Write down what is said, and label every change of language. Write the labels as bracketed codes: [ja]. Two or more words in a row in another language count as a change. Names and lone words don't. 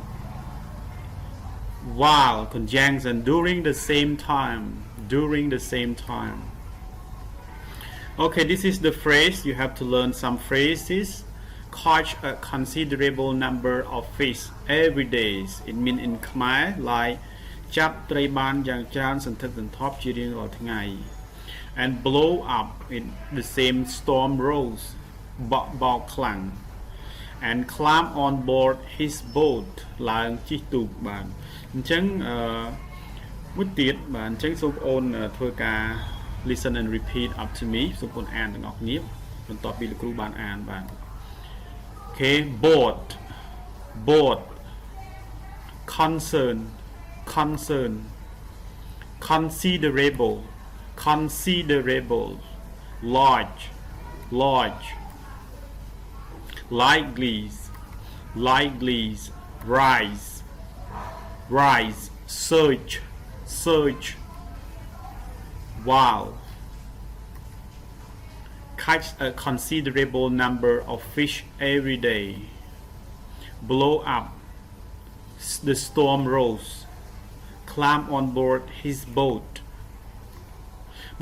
[en] While, conjunction, during the same time, during the same time. Okay, this is the phrase. You have to learn some phrases. Catch a considerable number of fish every day. It means in Khmer like [km] ចាប់ត្រីបានយ៉ាងច្រើនសន្ធឹកសន្ធាប់ជារៀងរាល់ថ្ងៃ [en] and blow up in the same storm rose [km] បោកខ្លាំង [en] and climb on board his boat [km] ឡើងជិះទូកបានអញ្ចឹងមួយទៀតបាទអញ្ចឹងសូមបងប្អូនធ្វើការ [en] listen and repeat up to me [km] សូមបងប្អូនអានទាំងអស់គ្នាបន្ទាប់ពីលោកគ្រូបានអានបាទអូខេ [en] boat boat concern concern considerable considerable large large likely likely rise rise search search wow catch a considerable number of fish every day blow up the storm rose climb on board his boat បាទ